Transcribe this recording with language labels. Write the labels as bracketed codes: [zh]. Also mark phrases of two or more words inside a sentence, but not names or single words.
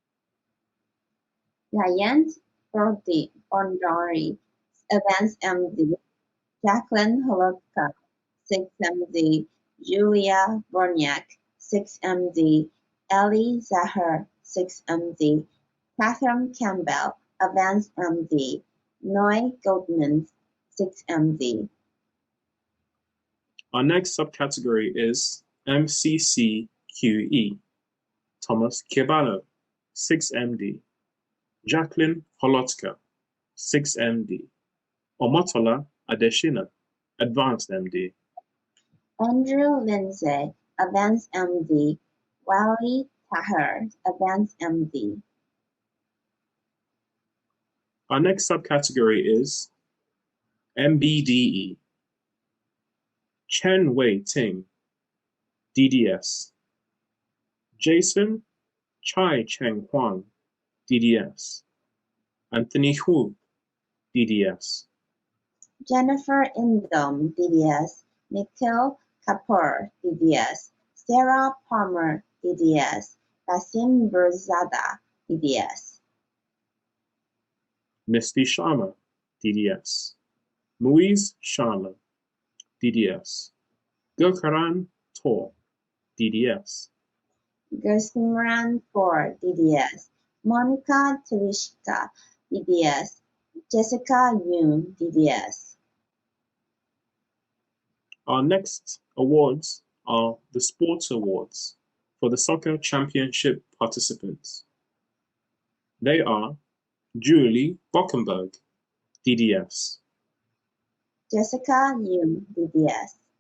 [en] Giant Bondari, Advanced MD. Jacqueline Holotka, 6MD. Julia Borniak, 6MD. Ellie Zahar, 6MD. Catherine Campbell, Advanced MD. Noy Goldman, 6MD. Our next subcategory is MCCQE. Thomas Kibalo, 6MD. Jacqueline Holotka, 6MD. Omotola Adeshina, Advanced MD. Andrew Lindsay, Advanced MD. Wally Tahir, Advanced MD. Our next subcategory is MBDE. Chen Wei Ting, DDS. Jason Chai Cheng Huang, DDS. Anthony Hu, DDS. Jennifer Indom, DDS. Nikhil Kapoor, DDS. Sarah Palmer, DDS. Basim Birzada, DDS. Misty Sharma, DDS. Muiz Sharma, DDS. Gurkaran Tor, DDS. Gershman Kaur, DDS. Monica Tereshka, DDS. Jessica Yoon, DDS. Our next awards are the Sports Awards for the Soccer Championship participants. They are Julie Bockenberg, DDS. Jessica Yoon, DDS.